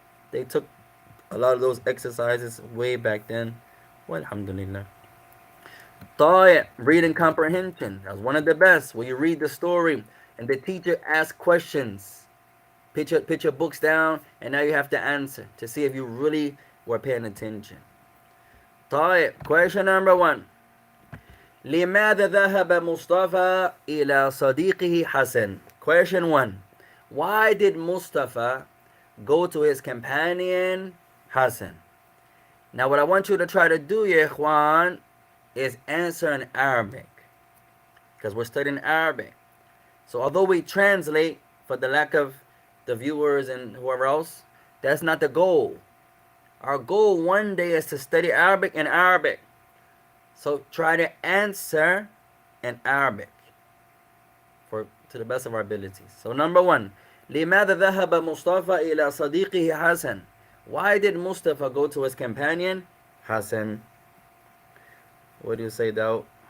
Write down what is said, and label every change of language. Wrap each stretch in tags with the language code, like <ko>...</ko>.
<en>They took a lot of those exercises way back then. Well, alhamdulillah. Reading comprehension. That's one of the best. Where you read the story and the teacher asks questions. Put your books down, and now you have to answer to see if you really were paying attention. Question number 1.</en> <ar>لماذا ذهب مصطفى إلى صديقه حسن?</ar> <en>Question 1. Why did Mustafa go to his companion Hassan? Now what I want you to try to do, ya ikhwan, is answer in Arabic. Because we're studying Arabic. So although we translate for the lack of the viewers and whoever else. That's not the goal. Our goal one day is to study Arabic and Arabic. So try to answer in Arabic to the best of our abilities. So number one,</en> <ar>لماذا ذهب مصطفى إلى صديقه حسن?</ar> <en>Why did Mustafa go to his companion Hassan? What do you say, Daud?</en>